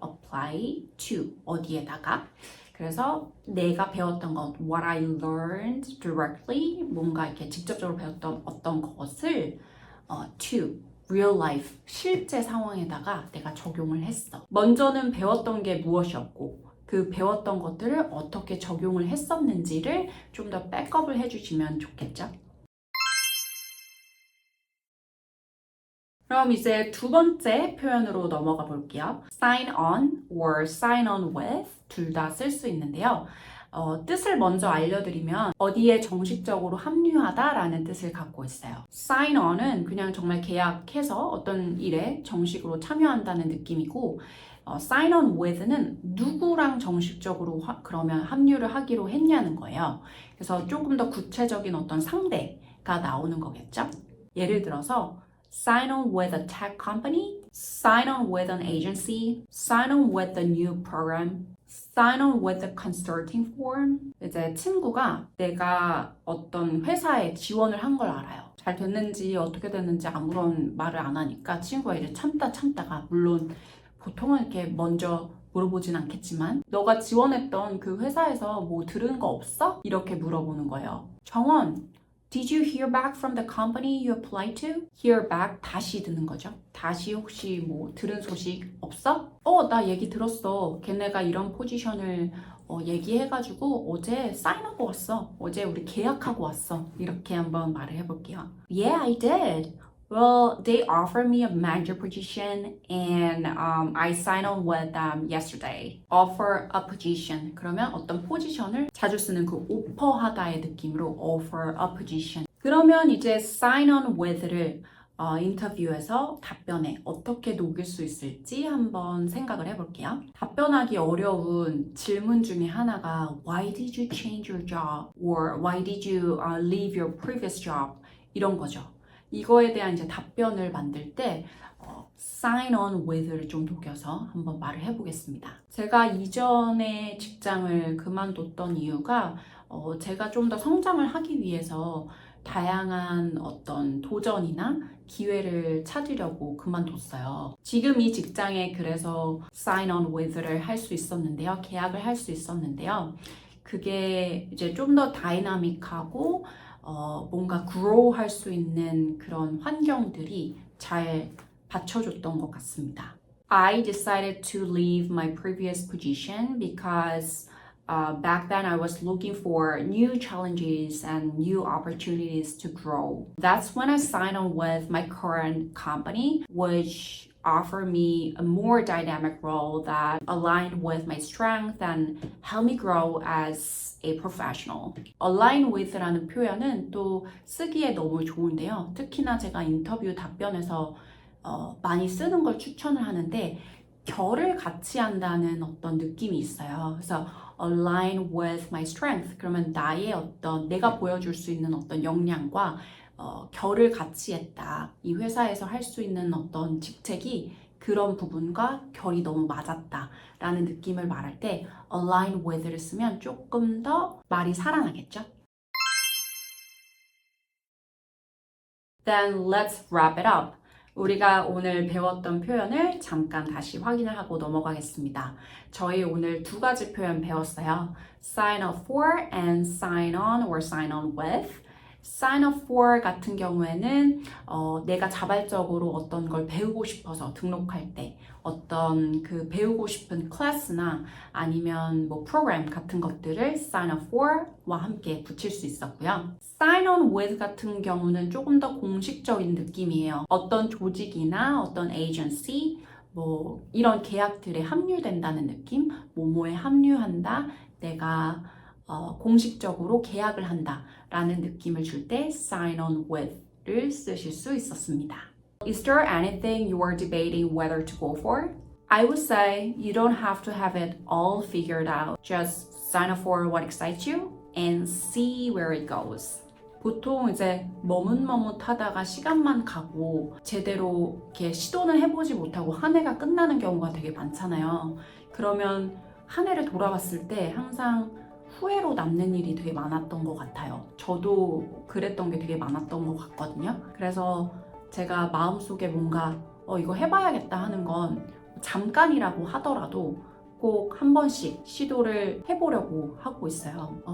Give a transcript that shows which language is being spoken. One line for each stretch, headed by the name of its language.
English: apply to
Korean: 어디에다가. 그래서 내가 배웠던 것,
English: what I learned directly,
Korean: 뭔가 이렇게 직접적으로 배웠던 어떤 것을
English: to real life,
Korean: 실제 상황에다가 내가 적용을 했어. 먼저는 배웠던 게 무엇이었고 그 배웠던 것들을 어떻게 적용을 했었는지를 좀 더 백업을 해주시면 좋겠죠? 그럼 이제 두 번째 표현으로 넘어가 볼게요. sign on or sign on with 둘 다 쓸 수 있는데요. 뜻을 먼저 알려드리면 어디에 정식적으로 합류하다라는 뜻을 갖고 있어요. sign on은 그냥 정말 계약해서 어떤 일에 정식으로 참여한다는 느낌이고 sign on with는 누구랑 정식적으로 그러면 합류를 하기로 했냐는 거예요. 그래서 조금 더 구체적인 어떤 상대가 나오는 거겠죠. 예를 들어서
English: sign on with a tech company, sign on with an agency, sign on with a new program, sign on with a consulting firm.
Korean: 이제 친구가 내가 어떤 회사에 지원을 한 걸 알아요. 잘 됐는지 어떻게 됐는지 아무런 말을 안 하니까 친구가 이제 참다가 물론 보통은 이렇게 먼저 물어보진 않겠지만 너가 지원했던 그 회사에서 뭐 들은 거 없어? 이렇게 물어보는 거예요.
English: 정원, Did you hear back from the company you applied to?
Korean: Hear back 다시 듣는 거죠. 다시 혹시 뭐 들은 소식 없어? 나 얘기 들었어. 걔네가 이런 포지션을 얘기해가지고 어제 사인하고 왔어. 어제 우리 계약하고 왔어. 이렇게 한번 말을 해볼게요.
English: Yeah, I did. Well, they offered me a manager position and I signed on with them yesterday. Offer a position.
Korean: 그러면 어떤 포지션을 자주 쓰는 그 오퍼하다의 느낌으로 offer a position. 그러면 이제 sign on with를 인터뷰에서 답변에 어떻게 녹일 수 있을지 한번 생각을 해볼게요.
English: 답변하기 어려운 질문 중에 하나가 Why did you change your job? Or Why did you leave your previous job?
Korean: 이런 거죠. 이거에 대한 이제 답변을 만들 때 sign on with를 좀 녹여서 한번 말을 해보겠습니다. 제가 이전에 직장을 그만뒀던 이유가 제가 좀 더 성장을 하기 위해서 다양한 어떤 도전이나 기회를 찾으려고 그만뒀어요. 지금 이 직장에 그래서 sign on with를 할 수 있었는데요. 계약을 할 수 있었는데요. 그게 이제 좀 더 다이나믹하고 뭔가 grow 할 수 있는 그런 환경들이 잘 받쳐줬던 것 같습니다.
English: I decided to leave my previous position because back then I was looking for new challenges and new opportunities to grow. That's when I signed on with my current company, which offer me a more dynamic role that aligned with my strength and help me grow as a professional.
Korean: align with라는 표현은 또 쓰기에 너무 좋은데요. 특히나 제가 인터뷰 답변에서 많이 쓰는 걸 추천을 하는데 결을 같이 한다는 어떤 느낌이 있어요. 그래서
English: align with my strength.
Korean: 그러면 나의 어떤 내가 보여줄 수 있는 어떤 역량과 결을 같이 했다. 이 회사에서 할 수 있는 어떤 직책이 그런 부분과 결이 너무 맞았다 라는 느낌을 말할 때 align with를 쓰면 조금 더 말이 살아나겠죠?
English: Then let's wrap it up.
Korean: 우리가 오늘 배웠던 표현을 잠깐 다시 확인을 하고 넘어가겠습니다. 저희 오늘 두 가지 표현 배웠어요.
English: sign up for and sign on or sign on with.
Korean: sign up for 같은 경우에는 내가 자발적으로 어떤 걸 배우고 싶어서 등록할 때 어떤 그 배우고 싶은 클래스나 아니면 뭐 프로그램 같은 것들을 sign up for와 함께 붙일 수 있었고요. sign on with 같은 경우는 조금 더 공식적인 느낌이에요. 어떤 조직이나 어떤 agency 뭐 이런 계약들에 합류된다는 느낌, 뭐뭐에 합류한다, 내가 공식적으로 계약을 한다 라는 느낌을 줄 때 sign on with를 쓰실 수 있었습니다.
English: Is there anything you are debating whether to go for? I would say you don't have to have it all figured out. Just sign up for what excites you and see where it goes.
Korean: 보통 이제 머뭇머뭇하다가 시간만 가고 제대로 이렇게 시도는 해보지 못하고 한 해가 끝나는 경우가 되게 많잖아요. 그러면 한 해를 돌아봤을 때 항상 후회로 남는 일이 되게 많았던 것 같아요. 저도 그랬던 게 되게 많았던 것 같거든요. 그래서 제가 마음속에 뭔가 이거 해봐야겠다 하는 건 잠깐이라고 하더라도 꼭 한 번씩 시도를 해보려고 하고 있어요.